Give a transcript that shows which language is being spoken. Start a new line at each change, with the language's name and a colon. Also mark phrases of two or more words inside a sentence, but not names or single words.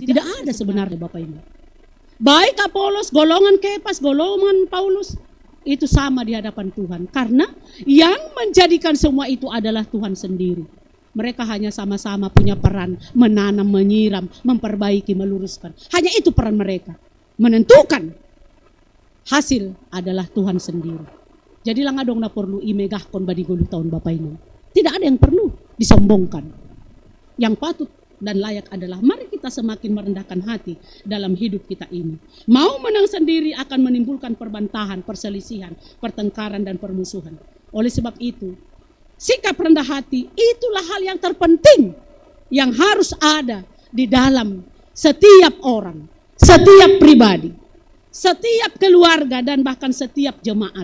Indonesian: Tidak ada sebenarnya Bapak Ibu. Baik Apolos, golongan Kefas, golongan Paulus, itu sama di hadapan Tuhan. Karena yang menjadikan semua itu adalah Tuhan sendiri. Mereka hanya sama-sama punya peran menanam, menyiram, memperbaiki, meluruskan. Hanya itu peran mereka. Menentukan hasil adalah Tuhan sendiri.
Batak Simalungun: Jadi lang adong na perlu imegahkon badigolo taon
Indonesian: Bapak Ibu. Tidak ada yang perlu disombongkan. Yang patut dan layak adalah mari kita semakin merendahkan hati dalam hidup kita ini. Mau menang sendiri akan menimbulkan perbantahan, perselisihan, pertengkaran dan permusuhan. Oleh sebab itu, sikap rendah hati itulah hal yang terpenting yang harus ada di dalam setiap orang, setiap pribadi, setiap keluarga dan bahkan setiap jemaat.